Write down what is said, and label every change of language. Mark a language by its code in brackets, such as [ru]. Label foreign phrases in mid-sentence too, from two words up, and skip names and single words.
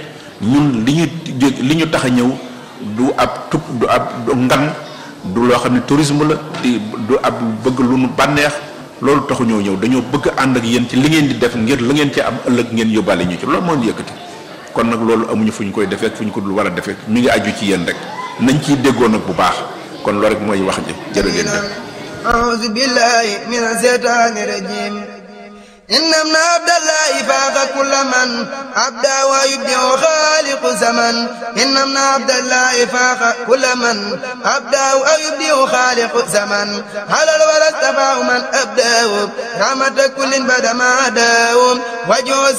[wo] ñun li ñu tax a ñëw du ab du ab ngan du loo xam ne tourisme la du ab bëgg lu nu bànneex loolu taxu ñoo ñëw dañoo bëgg ànd ak yéen ci li ngeen di def ngir la ngeen ci am ëllëg ngeen yóbbaale ñu ci loolu moo ñu yëkkati kon nag loolu amuñu fu ñu koy defee fu ñu ko dul war a defee mi ngi aju ci yéen rek nañ ciy déggoo nag bu baax kon loolu rek mooy wax ji jërë ngeen def. [ar] أعوذ بالله من الشيطان الرجيم إن ابن عبد الله فاق كل من عبدا ويبدع خالق زمن إن ابن عبد الله فاق كل من عبدا ويبدع خالق زمن على الولد تبع من أبداه رحمة كل بدا ما عداه وجوز